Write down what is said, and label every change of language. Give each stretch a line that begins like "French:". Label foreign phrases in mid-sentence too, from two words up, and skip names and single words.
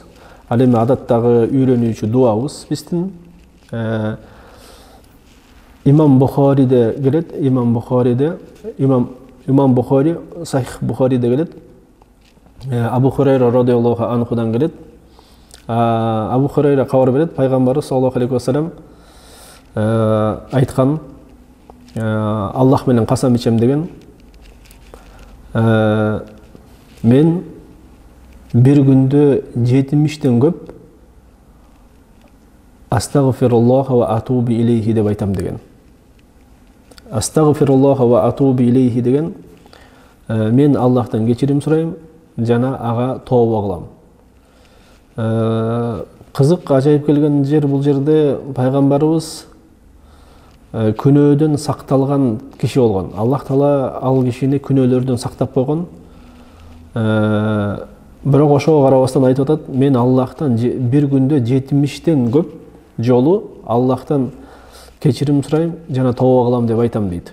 Kyrgyz: Ал эми адаттагы үйрөнүүчү дуабыз биздин Имам Бухариде келет, Имам Бухари, Сахих Бухариде келет, Абу Хурайра
Arabic: رضي الله عنه
Kyrgyz: келет. Абу Хурайра кабар берет, пайгамбарыбыз
Arabic: صلى الله عليه وسلم
Kyrgyz: айткан, Аллах менен касам ичем деген, мен бир күндө 70тен көп
Arabic: أستغفر الله وأتوب إليه
Kyrgyz: деп айтам деген.
Arabic: أستغفر الله وأتوب إليه
Kyrgyz: деген, мен Аллахтан кечирим сурайм, жана ага тооба кылам. Кызык, ажайып келген жер бул жерде пайгамбарыбыз күнөөдөн сакталган киши болгон. Аллах Таала ал кишини күнөөлөрдөн сактап койгон. Бирок ошого карабастан айтып атат, мен Аллахтан бир күндө 70тен көп жолу Аллахтан кечирим сурайм жана тооба кылам деп айтам дейт.